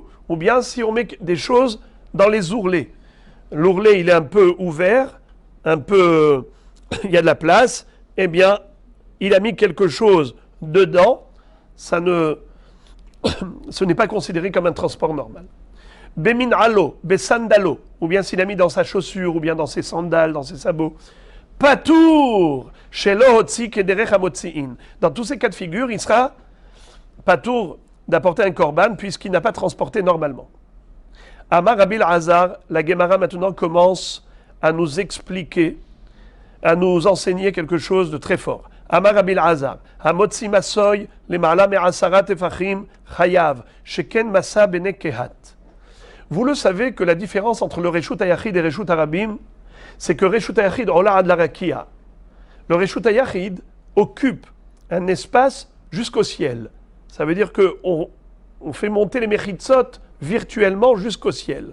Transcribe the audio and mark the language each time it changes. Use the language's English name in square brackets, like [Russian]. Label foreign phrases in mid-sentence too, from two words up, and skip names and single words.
[French] Ou bien si on met des choses dans les ourlets. L'ourlet, il est un peu ouvert, il y a de la place, eh bien, il a mis quelque chose dedans, ce n'est pas considéré comme un transport normal. [Hebrew] במנעלו בסנדלו, [French] ou bien s'il a mis dans sa chaussure, ou bien dans ses sandales, dans ses sabots. [Hebrew] פטור, שלא הוציא כדרך המוציאין. [French] Dans tous ces cas de figure, il sera patour d'apporter un korban puisqu'il n'a pas transporté normalement. [Hebrew] אמר רבי אלעזר, [French] la Gemara maintenant commence à nous expliquer, à nous enseigner quelque chose de très fort. [Hebrew] אמר רבי אלעזר המוציא משוי למעלה מעשרה טפחים חייב שכן משא בני קהת. [French] Vous le savez que la différence entre le [Hebrew] רשות היחיד [French] et [Hebrew] רשות הרבים, [French] c'est que [Hebrew] רשות היחיד עולה עד לרקיע, [French] le [Hebrew] רשות היחיד [French] occupe un espace jusqu'au ciel. Ça veut dire qu'on fait monter les Mechitzot virtuellement jusqu'au ciel.